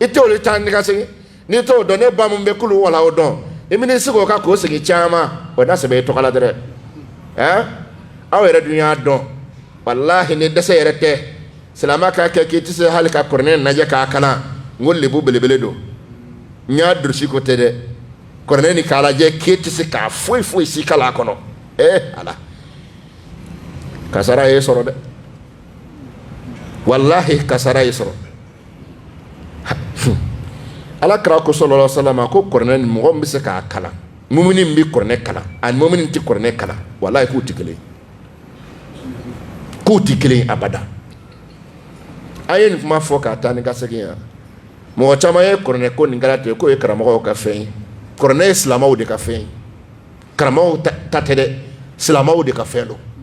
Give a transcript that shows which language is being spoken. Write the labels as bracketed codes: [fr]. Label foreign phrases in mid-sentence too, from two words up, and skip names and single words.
[bm] t'olu taa ni ka segin n'i t'o dɔn ne ba mun bɛ kulu wala o dɔn i bɛ n'i sigi o kan k'o sigi caman o n'a sɛbɛn i tɔgɔ la dɛrɛ aw yɛrɛ dun y'a dɔn walahi ni dɛsɛ yɛrɛ tɛ silamɛ k'a kɛ k'i tɛ se hali ka kuranɛ lajɛ k'a kalan n ko lebu belebele don n y'a durusi ko tɛ dɛ kuranɛ ni k'a lajɛ k'e tɛ se k'a foyi foyi si kala a kɔnɔ ala kasara ye sɔrɔ dɛ wallahi kasara ye sɔrɔ ala kira ko [ar] صلى الله عليه وسلم [bm] ko kuranɛ ni mɔgɔ min bɛ se k'a kalan mumini min bɛ kuranɛ kalan ani mumini tɛ kuranɛ kalan wallahi k'u tɛ kelen abada a ye nin kuma fɔ k'a taa ni ka segin yan mɔgɔ caman ye kuranɛ ko nin kɛra ten k'o ye karamɔgɔw ka fɛn ye kuranɛ ye silamɛw de ka fɛn ye karamɔgɔw ta tɛ dɛ silamɛw de ka fɛn don